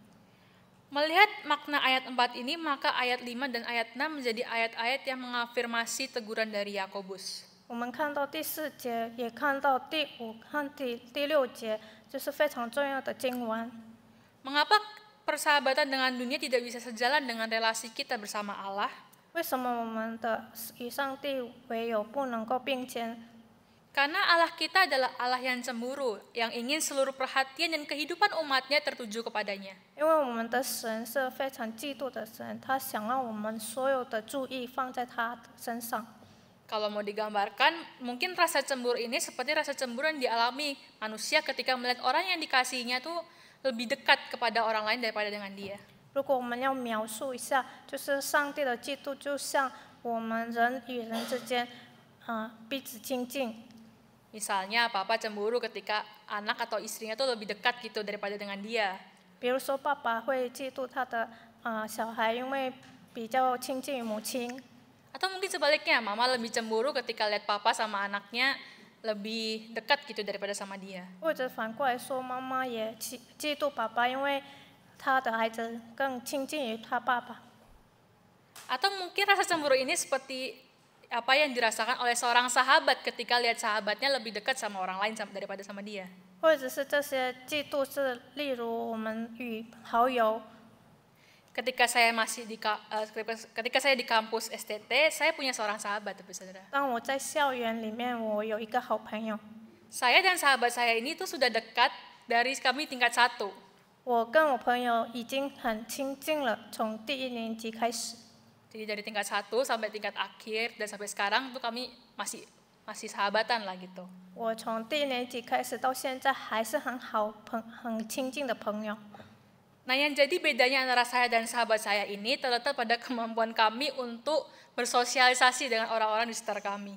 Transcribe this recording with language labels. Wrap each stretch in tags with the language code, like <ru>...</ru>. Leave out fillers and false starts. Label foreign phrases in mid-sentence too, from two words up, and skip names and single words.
<id>Melihat makna ayat 4 ini, maka ayat 5 dan ayat 6 menjadi ayat-ayat yang mengafirmasi teguran dari Yakobus.</id> <zh>我们看到第4节，也看到第5和第6节，就是非常重要的经文。</zh> <id>Mengapa persahabatan dengan dunia tidak bisa sejalan dengan relasi kita bersama Allah?</id> <zh>为什么我们的与上帝为友不能够并肩？</zh> <id>Karena Allah kita adalah Allah yang cemburu, yang ingin seluruh perhatian dan kehidupan umatnya tertuju kepadanya.</id> <zh>因为我们的神是非常嫉妒的神，他想让我们所有的注意放在他的身上。</zh> <id>Kalau mau digambarkan, mungkin rasa cemburu ini seperti rasa cemburu yang dialami manusia ketika melihat orang yang dikasihinya tuh lebih dekat kepada orang lain daripada dengan dia.</id> <zh>如果我们要描述一下，就是上帝的嫉妒，就像我们人与人之间，彼此亲近。</zh> <id>Misalnya papa cemburu ketika anak atau istrinya tuh lebih dekat gitu daripada dengan dia.</id> <zh>比如说，爸爸会嫉妒他的小孩，因为比较亲近于母亲。</zh> <id>Atau mungkin sebaliknya, mama lebih cemburu ketika lihat papa sama anaknya lebih dekat gitu daripada sama dia.</id> <zh>或者反过来说，妈妈也嫉妒爸爸，因为他的孩子更亲近于他爸爸。</zh> <id>Atau mungkin rasa cemburu ini seperti apa yang dirasakan oleh seorang sahabat ketika lihat sahabatnya lebih dekat sama orang lain daripada sama dia.</id> <zh>或者是这些嫉妒是，例如我们与好友，</zh> <id>Ketika saya di kampus STT, saya punya seorang sahabat, tapi saudara.</id> <zh>当我在校园里面，我有一个好朋友，</zh> <id>Saya dan sahabat saya ini tuh sudah dekat dari kami tingkat 1.</id> <zh>我跟我朋友已经很亲近了，从第1年级开始。</zh> <id>Jadi dari tingkat 1 sampai tingkat akhir dan sampai sekarang tuh kami masih sahabatan lah gitu.</id> <zh>我从第1年级开始到现在还是很亲近的朋友。</zh> <id>Nah, yang jadi bedanya antara saya dan sahabat saya ini terletak pada kemampuan kami untuk bersosialisasi dengan orang-orang di sekitar kami.</id>